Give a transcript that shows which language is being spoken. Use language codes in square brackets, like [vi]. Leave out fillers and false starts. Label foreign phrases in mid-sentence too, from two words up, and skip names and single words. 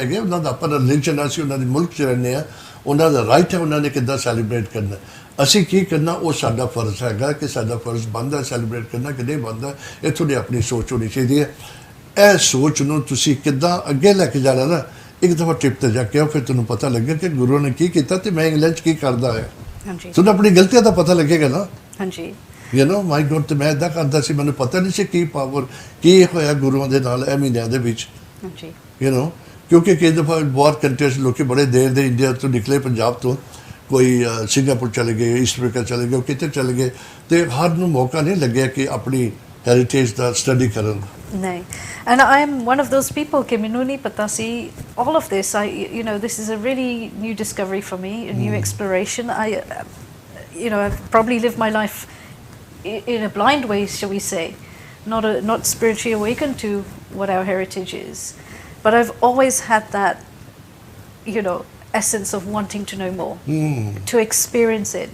[pa] ਹੈਗੇ ਉਹਨਾਂ ਦਾ ਆਪਣਾ ਰਿਲੀਜਨ ਅਸੀਂ ਉਹਨਾਂ ਦੇ ਮੁਲਕ 'ਚ ਰਹਿੰਦੇ ਹਾਂ ਉਹਨਾਂ ਦਾ ਰਾਈਟ ਹੈ ਉਹਨਾਂ ਨੇ ਕਿੱਦਾਂ ਸੈਲੀਬ੍ਰੇਟ ਕਰਨਾ ਅਸੀਂ ਕੀ ਕਰਨਾ ਉਹ ਸਾਡਾ ਫਰਜ਼ ਹੈਗਾ ਕਿ ਸਾਡਾ ਫਰਜ਼ ਬਣਦਾ ਸੈਲੀਬ੍ਰੇਟ ਕਰਨਾ ਕਿ ਨਹੀਂ ਬਣਦਾ ਇਹ ਤੁਹਾਡੀ ਆਪਣੀ ਸੋਚ ਹੋਣੀ ਚਾਹੀਦੀ ਹੈ ਇਹ ਸੋਚ ਨੂੰ ਤੁਸੀਂ ਕਿੱਦਾਂ ਅੱਗੇ ਲੈ ਕੇ ਜਾਣਾ ਨਾ ਇੱਕ ਦਫਾ ਟ੍ਰਿਪ ਤੇ ਜਾ ਕੇ ਫਿਰ ਤੁਹਾਨੂੰ ਪਤਾ ਲੱਗੇ ਕਿ ਗੁਰੂ ਨੇ ਕੀ ਕੀਤਾ ਤੇ ਮੈਂ ਇੰਗਲੈਂਡ 'ਚ ਕੀ ਕਰਦਾ ਹੈ ਤੁਹਾਨੂੰ ਆਪਣੀ ਗਲਤੀਆਂ ਦਾ ਪਤਾ ਲੱਗੇਗਾ ਨਾ ਹਾਂਜੀ [en] my God [pa] ਤੇ ਮੈਂ ਇੱਦਾਂ ਕਰਦਾ ਸੀ ਮੈਨੂੰ ਪਤਾ ਨਹੀਂ ਸੀ ਕੀ ਪਾਵਰ ਕੀ ਹੋਇਆ ਗੁਰੂਆਂ ਦੇ ਨਾਲ ਇਹ ਮਹੀਨਿਆਂ ਦੇ ਵਿੱਚ ਕਿਉਂਕਿ ਕਈ ਦਫਾ ਬਹੁਤ ਕੰਟਰੀਜ਼ ਲੋਕੀ ਬੜੇ ਦੇਰ ਦੇ ਇੰਡੀਆ ਤੋਂ ਨਿਕਲੇ ਪੰਜਾਬ ਤੋਂ [hi] कोई सिंगापुर चले गए, ईस्ट अफ्रीका चले गए, कितने चले गए, तो हर ਨੂੰ मौका नहीं लगे कि अपनी हेरिटेज का स्टडी करन। नहीं, [en] and I am one of those people कि [pa] ਮੈਨੂੰ ਨਹੀਂ ਪਤਾ ਸੀ [en] all of this. This is a really new discovery for me, a new exploration. I've probably lived my life in a blind way, shall we say, not spiritually awakened to what our heritage is, but I've always had that, essence of wanting to know more, to experience it.